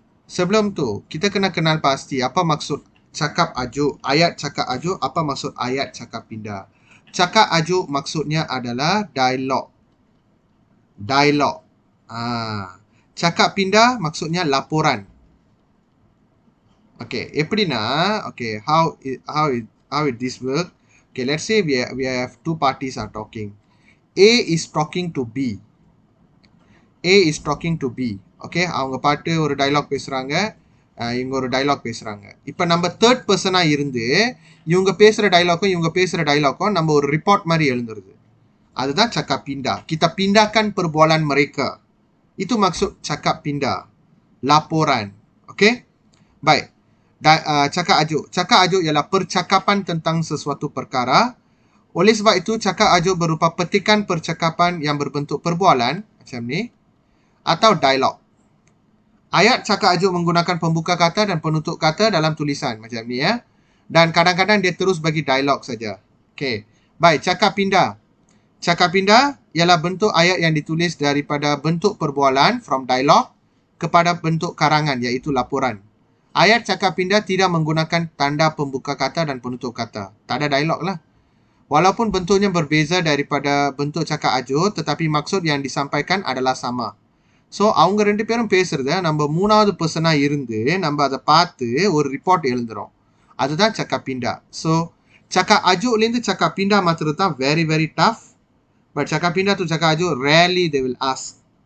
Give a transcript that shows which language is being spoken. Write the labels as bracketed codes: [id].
[ms] Sebelum tu, kita kena kenal pasti apa maksud cakap ajuk, ayat cakap ajuk, apa maksud ayat cakap pindah. Cakap ajuk maksudnya adalah dialog. Dialog. Cakap pindah maksudnya laporan. [en] Okay, [ta] எப்படின்னா, [en] okay, how it this work? Okay, let's say we have two parties are talking. A is talking to B. A is talking to B. [ta] Okay, அவங்க பாட்டு ஒரு dialogue பேசுறாங்க. இவங்க ஒரு dialogue பேசுறாங்க. இப்போ நம்ம third person இருந்து இவங்க பேசுற dialogue நம்ம ஒரு report மாதிரி எழுதுறது. அதுதான் cakap pindah. [ms] Kita pindahkan perbualan mereka. Itu maksud cakap pindah. Laporan. Okay? Baik. Cakap ajuk. Cakap ajuk ialah percakapan tentang sesuatu perkara. Oleh sebab itu, cakap ajuk berupa petikan percakapan yang berbentuk perbualan, macam ni, atau dialog. Ayat cakap ajuk menggunakan pembuka kata dan penutup kata dalam tulisan, macam ni ya. Dan kadang-kadang dia terus bagi dialog saja. Okey. Baik, cakap pindah. Cakap pindah ialah bentuk ayat yang ditulis daripada bentuk perbualan, [en] from dialog, [ms] kepada bentuk karangan, iaitu laporan. Ayat cakap pindah tidak menggunakan tanda pembuka kata dan penutup kata. Tak ada dialog lah. Walaupun bentuknya berbeza daripada bentuk cakap ajuk, tetapi maksud yang disampaikan adalah sama. [ta] So, அவங்க ரெண்டு பேரும் பேசுறத நம்ம மூணாவது பர்சனா இருந்து நம்ம அதை பார்த்து ஒரு ரிப்போர்ட் எழுதுறோம். அதுதான் cakap pindah. So, cakap ajukலேருந்து cakap pindah மாத்திரம் தான் [en] very very tough. But cakap pindah to cakap ajuk, rarely they will ask.